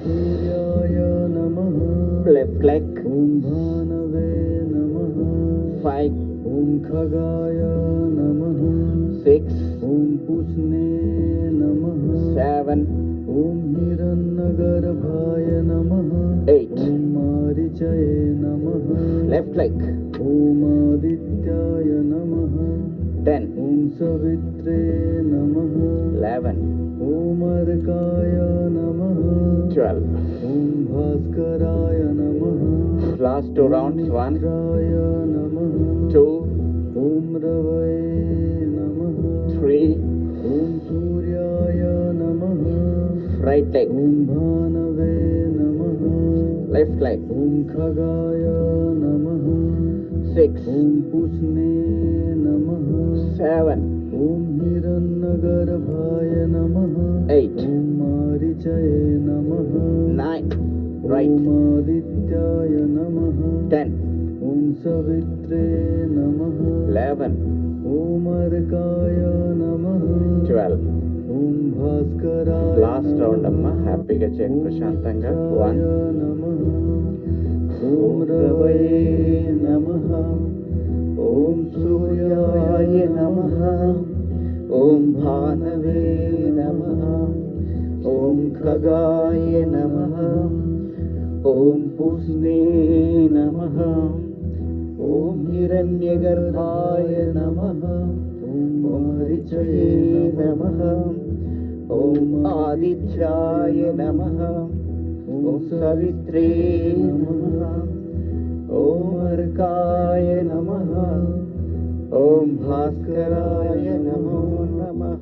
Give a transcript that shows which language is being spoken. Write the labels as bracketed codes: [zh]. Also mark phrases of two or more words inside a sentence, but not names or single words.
[en] Left leg. 5, 6, 7, [sa] ॐ हिरण्यगर्भाय नमः [en] 8, [sa] ॐ मारीचये नमः [en] left leg, [sa] ॐ आदित्याय नमः [en] 10, [sa] ॐ सवित्रे नमः [en] 11, [sa] ॐ अर्काय नमः [en] 12. [sa] ॐ भास्कराय नमः [en] Last 2 rounds, 1, [sa] मित्राय नमः [en] 2, [sa] ॐ रवये नमः [en] 3, [sa] ॐ सूर्याय नमः [en] right leg, [sa] ॐ भानवे नमः [en] left leg, [sa] ॐ खगाय नमः [en] 6, [sa] ॐ पुष्णे नमः [en] 7, [sa] ॐ हिरण्यगर्भाय नमः [en] 8, [sa] ॐ मारीचये नमः [en] 9, right, [sa] ॐ आदित्याय नमः [en] 10, [sa] ॐ सवित्रे नमः [en] 11, [sa] ॐ अर्काय नमः [en] 12. [sa] ॐ भास्कराय [en] last round [te] అమ్మా, హ్యాపీగా చేయండి ప్రశాంతంగా. [en] 1, [sa] नमः ॐ रवये नमः ఓం సూర్యాయ నమః, ఓం భానవే నమః, ఓం ఖగాయ నమః, ఓం పుష్ణే నమః, ఓం హిరణ్యగర్భాయ నమః, ఓం రిచయే నమః, ఓం ఆదిత్యాయ నమః, ఓం సవిత్రే నమః, ఓం అర్కాయ నమః, ఓం భాస్కరాయ నమో నమః.